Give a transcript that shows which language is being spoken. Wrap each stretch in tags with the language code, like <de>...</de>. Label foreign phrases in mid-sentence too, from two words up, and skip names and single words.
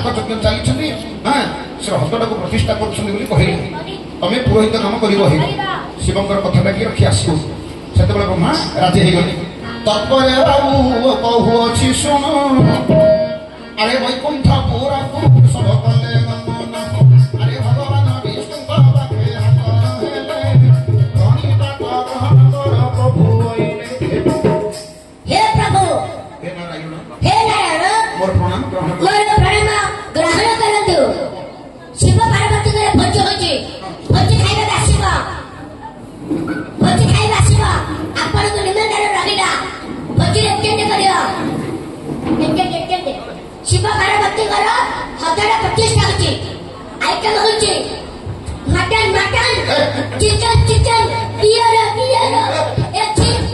<or>ଯଜ୍ଞ ଚାଲିଛନ୍ତି ସେ ହସ୍ତଟାକୁ ପ୍ରତିଷ୍ଠା କରୁଛନ୍ତି ବୋଲି କହିଲେ ତମେ ପୁରୋହିତ ନାମ କରିବ ଶିବଙ୍କର କଥାଟାକି ରଖି ଆସିବ ସେତେବେଳେ ବ୍ରହ୍ମା ରାଜି ହେଇଗଲେ ତତ୍ପରେ ବାବୁ କହୁଅଛି ଶୁଣ ଆରେ ବୈକୁଣ୍ଠ ପୁରାକୁ ସବୁ କଲେ ଆରେ ଭଗବାନ ବିଷ୍ଣୁଙ୍କ ପାଖେ ହାତ ହେଲେ ପ୍ରଣିପାତ ଗ୍ରହଣ କର ପ୍ରଭୁ</or> <hi>हे प्रभु हे नारायण हे नारायण</hi> <or>ମୋର ପ୍ରଣାମ ଗ୍ରହଣ କର ମୋର ପ୍ରଣାମ ଗ୍ରହଣ କରନ୍ତୁ ଶିବ ପାର୍ବତୀଙ୍କର ଭୋଜି ହୋଇଛି ଭୋଜି ଖାଇବାକୁ ଆସିବ ଆପଣଙ୍କୁ ନିମନ୍ତ୍ରଣ ରହିଲା ଭୋଜିରେ କେମିତି କରିବ ଶିବ ପାର୍ବତୀଙ୍କର ହଦଟା ପ୍ରତିଷ୍ଠା ହୋଇଛି ଆଇଟମ ହେଉଛି</or> <en>mutton chicken beer</en> <or>ଏଠି</or>